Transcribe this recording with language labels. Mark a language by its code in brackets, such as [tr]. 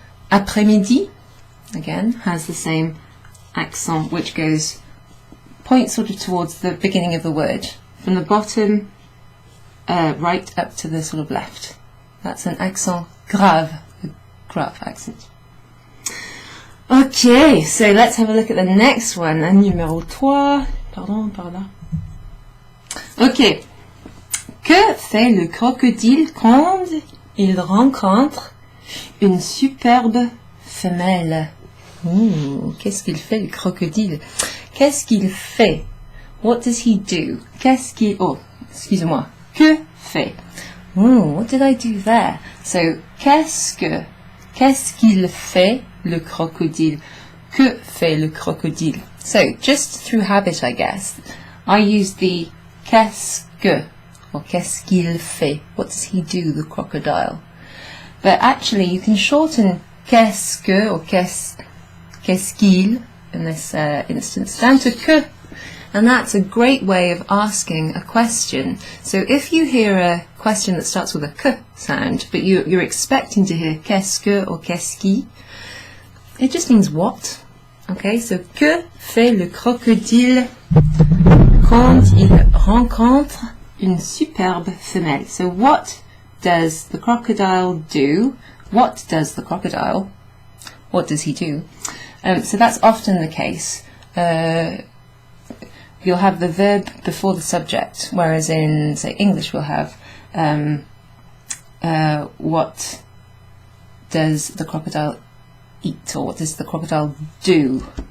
[en] Après-midi, again, has the same accent, which points sort of towards the beginning of the word, from the bottom right up to the sort of left. That's an accent grave, a grave accent. Okay, so let's have a look at the next one. [fr] Numéro 3. Pardon, par là. Ok. Que fait le crocodile quand il rencontre une superbe femelle? Qu'est-ce qu'il fait le crocodile? Qu'est-ce qu'il fait? [en] What does he do? [fr] Qu'est-ce qu'il... Oh, excusez-moi. Que fait? [en] What did I do there? [fr] So, qu'est-ce qu'il fait le crocodile? Que fait le crocodile? [en] So, just through habit, I guess, I use the qu'est-ce que [fr] or qu'est-ce qu'il fait? [en] What does he do, the crocodile? But actually you can shorten qu'est-ce que or qu'est-ce qu'il in this instance down to que, and that's a great way of asking a question. So if you hear a question that starts with a que sound, but you're expecting to hear qu'est-ce que or qu'est-ce qui, it just means what. Okay, so [fr] que fait le crocodile quand il rencontre une superbe femelle? [en] So what does the crocodile do? What does the crocodile? What does he do? So that's often the case. You'll have the verb before the subject, whereas in, say, English we'll have what does the crocodile eat, or what does the crocodile do?